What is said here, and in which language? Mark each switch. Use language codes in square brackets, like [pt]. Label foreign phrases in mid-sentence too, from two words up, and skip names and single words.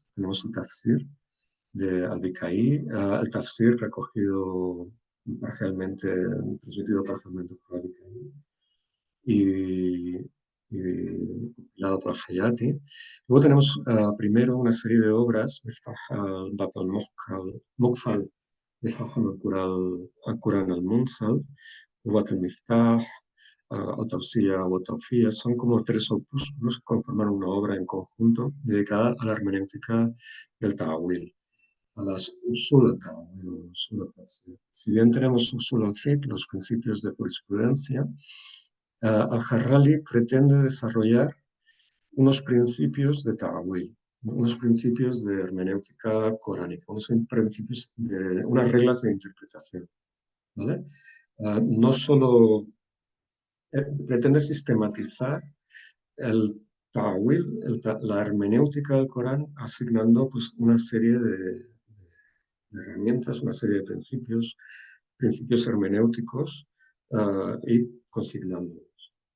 [es] Tenemos el Tafsir de Al-Bikai, el Tafsir recogido parcialmente, transmitido parcialmente por Al-Bikai y compilado por Hayati. Luego tenemos primero una serie de obras, Miftah al-Bab al-Muqfal, Miftah al-Quran al-Munsal, Ruwat al-Miftah, Autopsia o Autofía, son como tres opúsculos que conforman una obra en conjunto dedicada a la hermenéutica del Ta'awil, a las [ar] أصول التأويل, أصول التفسير. [es] Si bien tenemos [ar] أصول الفقه, [es] los principios de jurisprudencia, Al-Harrali pretende desarrollar unos principios de Ta'awil, unos principios de hermenéutica coránica, unas reglas de interpretación. ¿Vale? No solo pretende sistematizar el ta'wil, la hermenéutica del Corán, asignando pues, una serie de herramientas, una serie de principios hermenéuticos y consignándolos.